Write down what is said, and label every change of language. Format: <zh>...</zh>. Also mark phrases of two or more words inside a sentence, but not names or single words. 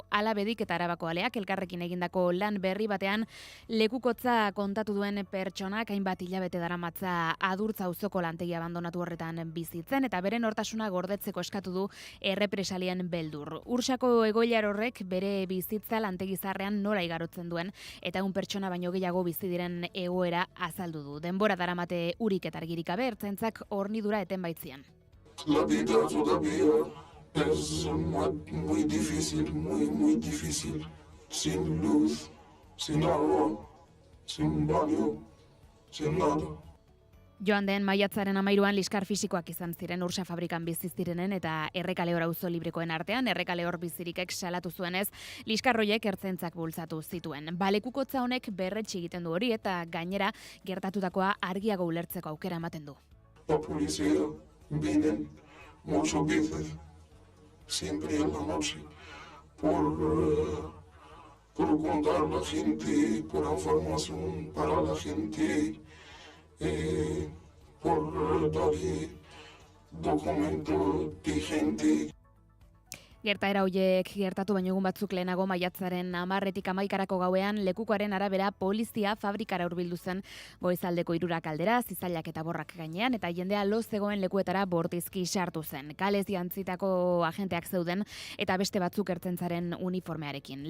<eu>Alabedik eta Arabako aleak elkarrekin egindako lan berri batean lekukotza kontatu duen pertsonak hainbat hilabete daramatza Adurtza auzoko lantegi abandonatu horretan bizitzen eta beren hortasuna gordetzeko eskatu du errepresalien beldur. Ursako egoilar horrek bere bizitza lantegizarrean nola igarotzen duen eta un pertsona baino gehiago bizi diren egoera azaldu du. Denbora daramate urik eta argirik gabe ertzaintzak hornidura eten baitzian.</eu> <es>La vida todavía es muy difícil, muy difícil. Sin luz, sin agua, sin baño, sin nada.</es> <eu>Joan den maiatzaren 13an liskar fisikoak izan ziren Ursa fabrikan bizi zirenen eta Errekaleor auzo librekoen artean Errekaleor bizirikek salatu zuenez liskarroiek ertzaintzak bultzatu zituen. Balekukotza honek berretsi egiten du hori eta gainera gertatutakoa argiago ulertzeko aukera ematen du.</eu> <es>La policía vienen muchas veces, siempre en la noche, por contar a la gente, por información para la gente. Por dar documentos de gente.</es> <eu>Gertaera horiek gertatu baino egun batzuk lehenago maiatzaren 10etik 11erako gauean lekukoaren arabera polizia fabrikara hurbildu zen goizaldeko 3 aldera, zizailak eta borrak gainean eta jendea lo zegoen lekuetara bortizki sartu zen. Kalez jantzitako agenteak zeuden eta beste batzuk ertzaintzaren uniformearekin.</eu>